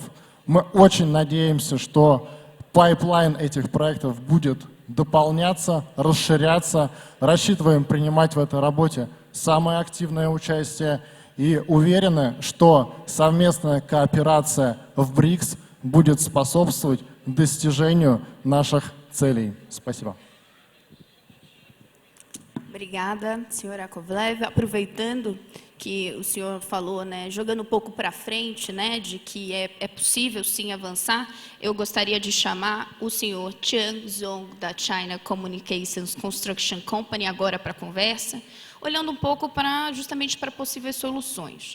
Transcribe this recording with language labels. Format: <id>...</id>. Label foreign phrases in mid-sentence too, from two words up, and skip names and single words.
<ru>Мы очень надеемся, что пайплайн этих проектов будет дополняться, расширяться. Рассчитываем принимать в этой работе самое активное участие и уверены, что совместная кооперация в БРИКС будет способствовать достижению наших целей. Спасибо.</ru> <pt>Obrigada, senhor Yakovlev. Aproveitando que o senhor falou, né, jogando um pouco para frente, né, de que é possível sim avançar, eu gostaria de chamar o senhor Chang Zhong, da China Communications Construction Company, agora para a conversa, olhando um pouco justamente para possíveis soluções.</pt>